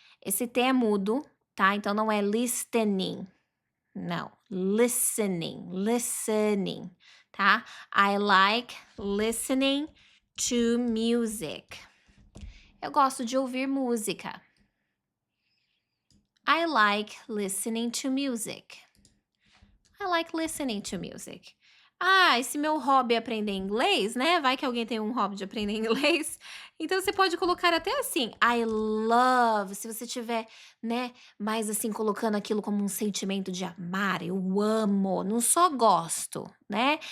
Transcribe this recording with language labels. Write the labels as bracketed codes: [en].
[pt] Esse T é mudo, tá? Então não é listening. Não, [en] listening, listening, tá? I like listening to music. [pt] Eu gosto de ouvir música. [en] I like listening to music. I like listening to music. [pt] Ah, e se meu hobby é aprender inglês, né? Vai que alguém tem um hobby de aprender inglês. Então você pode colocar até assim, I love, se você tiver, né, mais assim colocando aquilo como um sentimento de amar, eu amo, não só gosto, né?